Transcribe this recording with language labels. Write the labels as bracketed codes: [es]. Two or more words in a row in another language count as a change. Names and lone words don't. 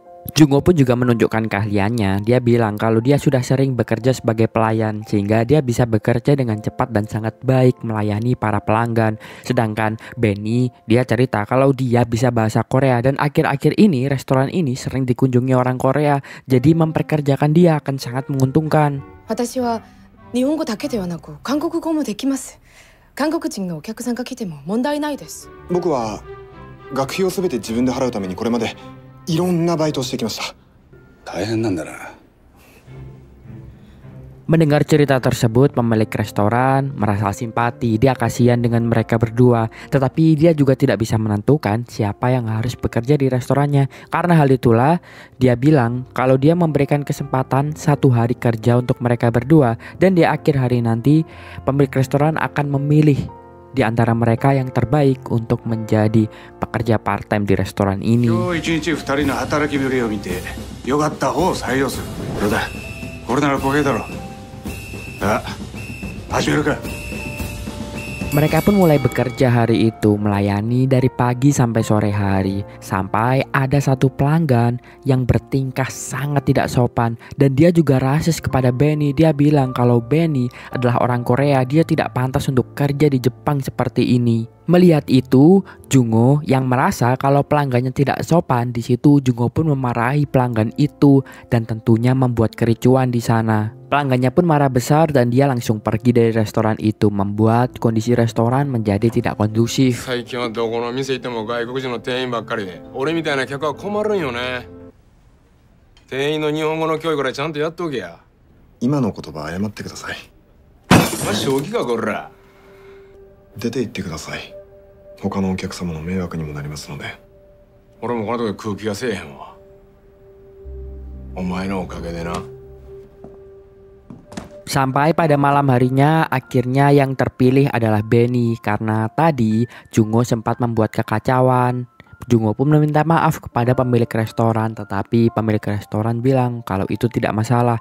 [id] Jungo pun juga menunjukkan keahliannya. Dia bilang kalau dia sudah sering bekerja sebagai pelayan sehingga dia bisa bekerja dengan cepat dan sangat baik melayani para pelanggan. Sedangkan Benny, dia cerita kalau dia bisa bahasa Korea dan akhir-akhir ini restoran ini sering dikunjungi orang Korea. Jadi memperkerjakan dia akan sangat menguntungkan. [ja] 私は日本語だけではなく韓国語もできます。韓国人のお客さんが来ても問題ないです。僕は学費を全て自分で払うためにこれまでいろんなバイトをしてきました。大変なんだな。 [id] Mendengar cerita tersebut, pemilik restoran merasa simpati. Dia kasihan dengan mereka berdua, tetapi dia juga tidak bisa menentukan siapa yang harus bekerja di restorannya. Karena hal itulah, dia bilang kalau dia memberikan kesempatan 1 hari kerja untuk mereka berdua dan di akhir hari nanti pemilik restoran akan memilih di antara mereka yang terbaik untuk menjadi pekerja part-time di restoran ini. [ja] 今日一日2人の働きぶりを見て、よかった方を採用する。どうだ。これならポケだろ。さあ、始めるか。 [id] Mereka pun mulai bekerja hari itu, melayani dari pagi sampai sore hari. Sampai ada satu pelanggan yang bertingkah sangat tidak sopan dan dia juga rasis kepada Benny. Dia bilang kalau Benny adalah orang Korea, dia tidak pantas untuk kerja di Jepang seperti ini. Melihat itu, Jungo yang merasa kalau pelanggannya tidak sopan, di situ Jungo pun memarahi pelanggan itu dan tentunya membuat kericuan di sana. Pelanggannya pun marah besar dan dia langsung pergi dari restoran itu, membuat kondisi restoran menjadi tidak kondusif. [ja] 最近はどこの店行っても外国人の店員ばっかりで、俺みたいな客は困るんよね。店員の日本語の教育からちゃんとやっておけや。今の言葉謝ってください。お前正気かこら。出て行ってください。他のお客様の迷惑にもなりますので。俺もこのとこで空気がせえへんわ。お前のおかげでな。 [id] Sampai pada malam harinya, akhirnya yang terpilih adalah Benny karena tadi Jungo sempat membuat kekacauan. Jungo pun meminta maaf kepada pemilik restoran, tetapi pemilik restoran bilang kalau itu tidak masalah.